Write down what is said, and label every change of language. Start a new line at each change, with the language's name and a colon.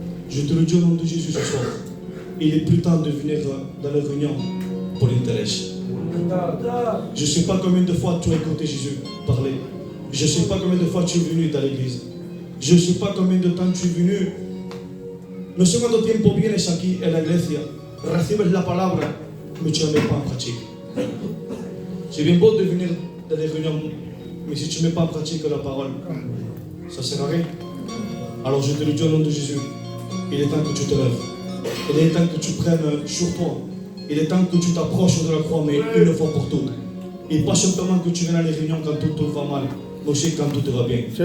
French: Je te le dis au nom de Jésus ce soir. Il est plus temps de venir dans la réunion pour l'intérêt. Je ne sais pas combien de fois tu as écouté Jésus parler. Je ne sais pas combien de fois tu es venu dans l'église. Je ne sais pas combien de temps tu es venu.
Spanish: No sé cuánto tiempo vienes aquí en la iglesia, recibes la palabra,
French: mais tu ne la mets pas en pratique. C'est bien beau de venir dans les réunions, mais si tu ne mets pas en pratique la parole, ça ne sert à rien. Alors je te le dis au nom de Jésus, il est temps que tu te lèves. Il est temps que tu prennes sur toi. Il est temps que tu t'approches de la croix, mais une fois pour toutes. Et pas simplement que tu viennes à les réunions quand tout va mal, mais aussi quand tout va bien.